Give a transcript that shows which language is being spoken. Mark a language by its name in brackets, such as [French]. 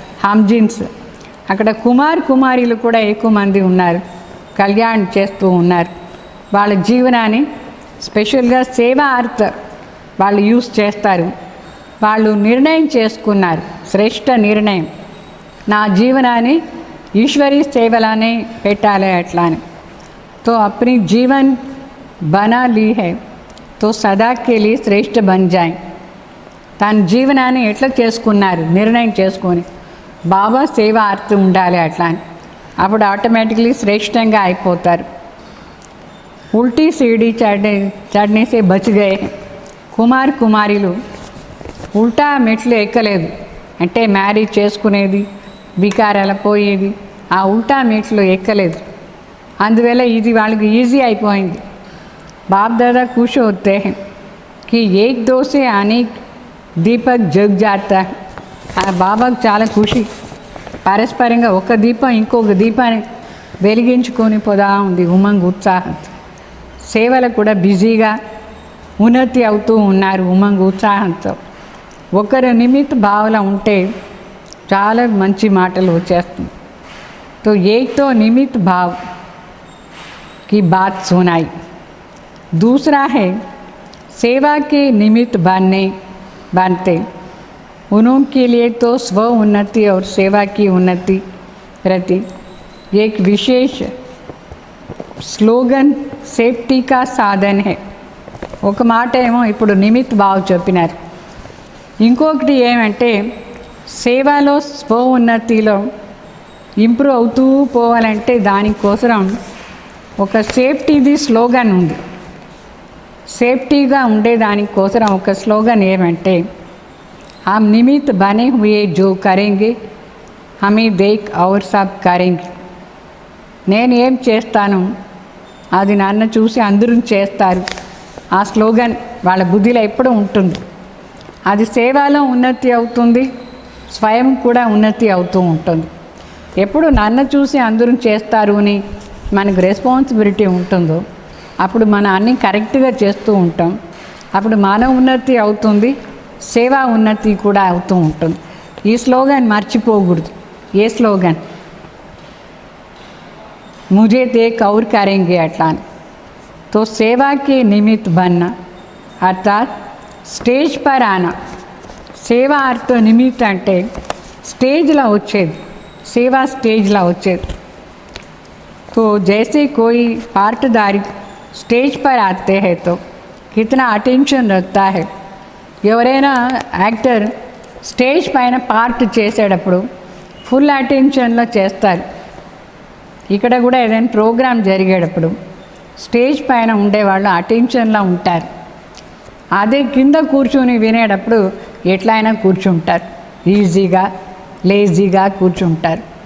[Telugu] హమ్జిన్స్ అక్కడ కుమారీలు కూడా ఎక్కువ మంది ఉన్నారు, కళ్యాణ్ చేస్తూ ఉన్నారు. వాళ్ళ జీవనాన్ని స్పెషల్గా సేవా అర్థ వాళ్ళు యూస్ చేస్తారు. వాళ్ళు నిర్ణయం చేసుకున్నారు, శ్రేష్ఠ నిర్ణయం, నా జీవనాన్ని ఈశ్వరీ సేవలానే పెట్టాలి అట్లా అని. [Hindi] तो अपनी जीवन बना ली है तो सदा के लिए श्रेष्ठ बन जाए. [Telugu] తన జీవనాన్ని ఎట్లా చేసుకున్నారు? నిర్ణయం చేసుకొని బాబా సేవ అర్థం ఉండాలి అట్లా అని. అప్పుడు ఆటోమేటిక్లీ శ్రేష్టంగా అయిపోతారు. [Hindi] ఉల్టీ సీడీ చడ్నే సే బచ్ గయే కుమారీలు [Telugu] ఉల్టా మెట్లు ఎక్కలేదు, అంటే మ్యారేజ్ చేసుకునేది, వికారాల పోయేది, ఆ ఉల్టా మెట్లు ఎక్కలేదు. అందువల్ల ఇది వాళ్ళకి ఈజీ అయిపోయింది. [Hindi] బాప్ దాదా ఖుష్ होते हैं कि एक दो से अनेक దీపక్ జగ్ జాతా. [Telugu] ఆ బాబాకు చాలా ఖుషి, పరస్పరంగా ఒక దీపం ఇంకొక దీపాన్ని వెలిగించుకొని పోదా ఉంది ఉమంగ్ ఉత్సాహం. సేవలు కూడా బిజీగా ఉన్నతి అవుతూ ఉన్నారు ఉమంగ్ ఉత్సాహంతో. ఒకరు నిమిత్త భావన ఉంటే చాలా మంచి మాటలు వచ్చేస్తుంది. [Hindi] तो एक तो निमित्त भाव की बात सुनाई, दूसरा है सेवा के निमित्त बनते उनके लिए तो स्व उन्नति और सेवा की उन्नति प्रति एक विशेष స్లోగన్ సేఫ్టీ కా సాధన్ హే. [Telugu] ఒక మాట ఏమో ఇప్పుడు నిమిత్ భావ్ చెప్పినారు, ఇంకొకటి ఏమంటే సేవలో స్వ ఉన్నతిలో ఇంప్రూవ్ అవుతూ పోవాలంటే దానికోసం ఒక సేఫ్టీది స్లోగన్ ఉంది. సేఫ్టీగా ఉండే దానికోసం ఒక స్లోగన్ ఏమంటే [Hindi] हम निमित्त बने हुए जो करेंगे हमें देख और सब करेंगे. [Telugu] నేను ఏం చేస్తాను అది నన్ను చూసి అందరూ చేస్తారు. ఆ స్లోగన్ వాళ్ళ బుద్ధిలో ఎప్పుడూ ఉంటుంది. అది సేవలో ఉన్నతి అవుతుంది, స్వయం కూడా ఉన్నతి అవుతూ ఉంటుంది. ఎప్పుడు నన్ను చూసి అందరూ చేస్తారు అని మనకు రెస్పాన్సిబిలిటీ ఉంటుందో అప్పుడు మనం అన్నీ కరెక్ట్గా చేస్తూ ఉంటాం. అప్పుడు మన ఉన్నతి అవుతుంది, సేవా ఉన్నతి కూడా అవుతూ ఉంటుంది. ఈ స్లోగన్ మర్చిపోకూడదు. ఏ స్లోగన్? [Hindi] मुझे देख और करेंगे [Telugu] अट्ला. [Hindi] तो सेवा के निमित्त बनना अर्थात स्टेज पर आना. [Telugu] సేవ అర్థ నిమిత్త అంటే స్టేజ్లో వచ్చేది, సేవా స్టేజ్లో వచ్చేది. [Hindi] तो जैसे कोई पार्टदारी स्टेज पर आते हैं तो कितना अटेंशन रखता है. [Telugu] ఎవరైనా యాక్టర్ స్టేజ్ పైన పార్ట్ చేసేటప్పుడు ఫుల్ అటెన్షన్లో చేస్తారు. ఇక్కడ కూడా ఏదైనా ప్రోగ్రాం జరిగేటప్పుడు స్టేజ్ పైన ఉండేవాళ్ళు అటెన్షన్లో ఉంటారు. అదే కింద కూర్చొని వినేటప్పుడు ఎట్లయినా కూర్చుంటారు, ఈజీగా లేజీగా కూర్చుంటారు.